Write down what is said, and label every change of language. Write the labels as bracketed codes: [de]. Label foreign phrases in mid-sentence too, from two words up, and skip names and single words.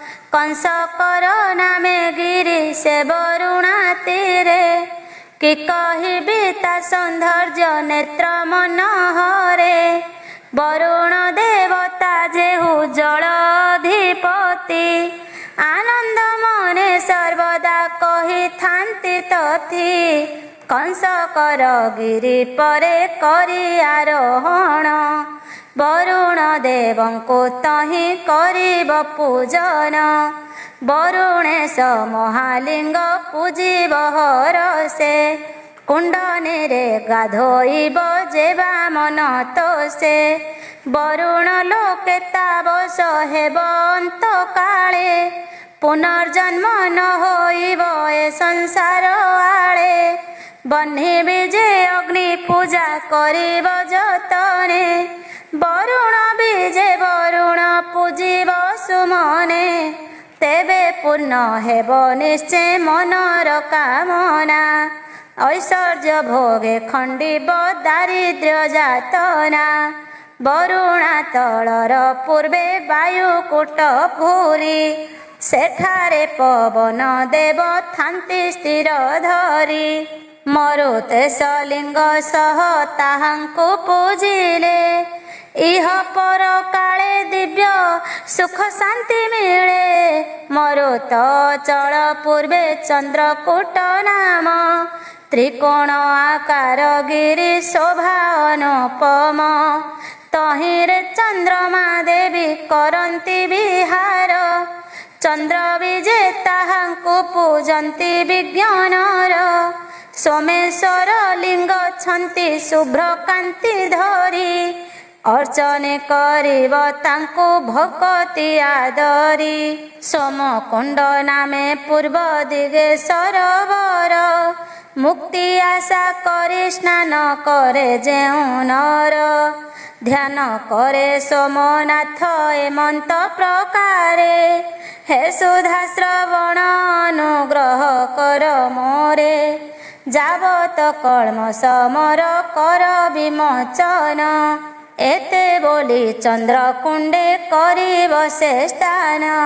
[or] କଂସକର ନାମେ ଗିରି ସେ ବରୁଣା ତୀରେ କି କହିବି ତା ସୌନ୍ଦର୍ଯ୍ୟ ନେତ୍ର ମନୋହରେ ବରୁଣ ଦେବତା ଯେହୁ ଜଳଧିପତି ଆନନ୍ଦ ମନେ ସର୍ବଦା କହି ଥାନ୍ତି ତଥି କଂସକର ଗିରି ପରେ କରି ଆରୋହଣ ବରୁଣ ଦେବଙ୍କୋ ତହି କରିବ ପୂଜନ ବରୁଣେଶ ମହାଲିଙ୍ଗ ପୂଜିବ ହରସେ କୁଣ୍ଡନୀ ରେ ଗାଧୋଇବ ଯେବା ମନ ତୋସେ ବରୁଣ ଲୋକେ ତାବଶ ହେବ ଅନ୍ତ କାଳେ ପୁନର୍ଜନ୍ମ ନ ହୋଇବ ଏ ସଂସାର ଆଳେ ବହ୍ନିବି ଯେ ଅଗ୍ନି ପୂଜା କରିବ ଯତନେ ବରୁଣ ବୀଜେ ବରୁଣ ପୂଜିବ ସୁମନେ ତେବେ ପୂର୍ଣ୍ଣ ହେବ ନିଶ୍ଚୟ ମନର କାମନା ଐଶ୍ୱର୍ଯ୍ୟ ଭୋଗେ ଖଣ୍ଡିବ ଦାରିଦ୍ର୍ୟ ଯାତନା ବରୁଣା ତଳର ପୂର୍ବେ ବାୟୁକୂଟ ଘୂରି ସେଠାରେ ପବନ ଦେବ ଥାନ୍ତି ସ୍ଥିର ଧରି ମରୁତେଶ ଲିଙ୍ଗ ସହ ତାହାଙ୍କୁ ପୂଜିଲେ ଇହ ପର କାଳେ ଦିବ୍ୟ ସୁଖ ଶାନ୍ତି ମିଳେ ମରୁତ ଚଳ ପୂର୍ବେ ଚନ୍ଦ୍ରକୂଟ ନାମ ତ୍ରିକୋଣ ଆକାର ଗିରି ଶୋଭା ଅନୁପମ ତହିରେ ଚନ୍ଦ୍ରମା ଦେବୀ କରନ୍ତି ବିହାର ଚନ୍ଦ୍ର ବିଜେ ତାହାଙ୍କୁ ପୂଜନ୍ତି ବିଜ୍ଞାନର ସୋମେଶ୍ୱର ଲିଙ୍ଗ ଛନ୍ତି ଶୁଭ୍ର କାନ୍ତି ଧରି ଅର୍ଚ୍ଚନେ କରିବ ତାଙ୍କୁ ଭକ୍ତି ଆଦରି ସୋମକୁଣ୍ଡ ନାମେ ପୂର୍ବ ଦିଗେ ସରୋବର ମୁକ୍ତି ଆଶା କରେ ସ୍ନାନ କରେ ଯେଉ ନର ଧ୍ୟାନ କରେ ସୋମନାଥ ଏମନ୍ତ ପ୍ରକାରେ ହେ ସୁଧା ଶ୍ରବଣ ଅନୁଗ୍ରହ କର ମୋରେ ଯାବତ କଳ୍ମ ସମର କର ବିମୋଚନ ଏତେ ବୋଲି ଚନ୍ଦ୍ରକୁଣ୍ଡେ କରି ବସେ ସ୍ଥାନ